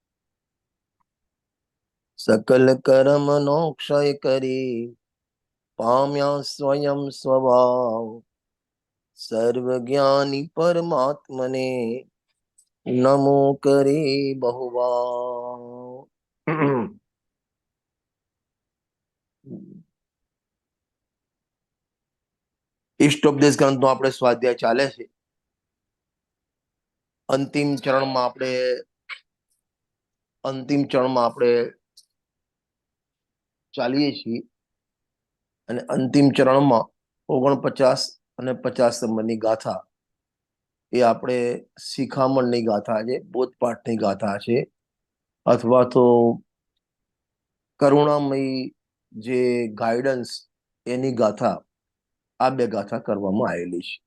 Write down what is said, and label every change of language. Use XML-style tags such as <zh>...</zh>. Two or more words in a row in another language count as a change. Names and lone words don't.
<gu>સકલ કર્મ નો ક્ષય કરે પામ્યા સ્વયં સ્વભાવ સર્વજ્ઞાની પરમાત્મને નમો કરે બહુભાવ। ઇષ્ટોપદેશ ગ્રંથનો આપણે સ્વાધ્યાય ચાલે છે. અંતિમ ચરણમાં આપણે ચાલીએ છીએ અને અંતિમ ચરણમાં 49 અને 50 નંબરની ગાથા એ આપણે શિખામણની ગાથા છે, બોધપાઠની ગાથા છે, અથવા તો કરુણામયી જે ગાઈડન્સ એની ગાથા, આ બે ગાથા કરવામાં આવેલી છે.</gu>